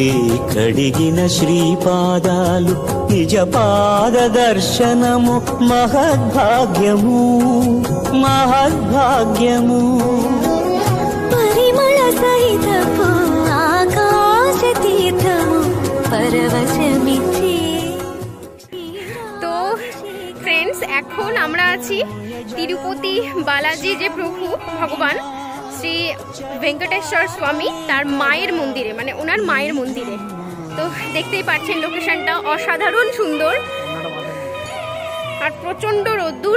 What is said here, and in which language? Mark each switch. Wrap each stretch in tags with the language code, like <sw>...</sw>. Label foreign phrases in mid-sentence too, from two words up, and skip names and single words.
<te>కడిగిన శ్రీపాదాలు, నిజ పాద దర్శనము మహద్భాగ్యము, మహద్భాగ్యము। పరిమళ సహితపు ఆకాశ తీర్థము పరవశమిచ్చే।</te> <bn>তো ফ্রেন্ডস, এখন আমরা আছি তিরুপতি বালাজি, যে প্রভু ভগবান, শ্রী ভেঙ্কটেশ্বর স্বামী তার মায়ের মন্দিরে, মানে ওনার মায়ের মন্দিরে। তো দেখতেই পাচ্ছেন লোকেশনটা অসাধারণ সুন্দর আর প্রচন্ড রোদ্দুর।</bn>